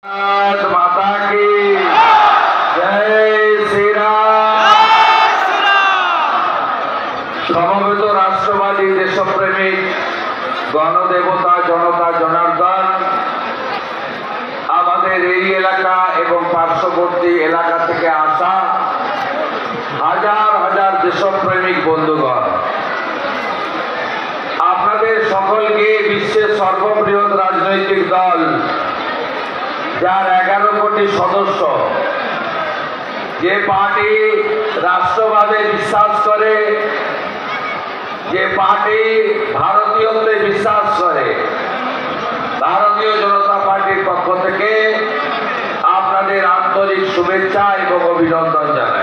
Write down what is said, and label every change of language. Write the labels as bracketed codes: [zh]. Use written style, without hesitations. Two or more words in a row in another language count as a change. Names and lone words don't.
[hi] माता की जय श्री राम। [bn] সমবেত রাষ্ট্রবাদী দেশপ্রেমিক গণদেবতা জনতা জনার্দন আমাদের এই এলাকা এবং পার্শ্ববর্তী এলাকা থেকে আসা হাজার হাজার দেশপ্রেমিক বন্ধুগণ, আপনাদের সকলকে বিশ্বের সর্ববৃহৎ রাজনৈতিক দল যার 11 কোটি সদস্য, যে পার্টি রাষ্ট্রবাদে বিশ্বাস করে, যে পার্টি ভারতীয়ত্বে বিশ্বাস করে, ভারতীয় জনতা পার্টির পক্ষ থেকে আপনাদের আন্তরিক শুভেচ্ছা এবং অভিনন্দন জানাই।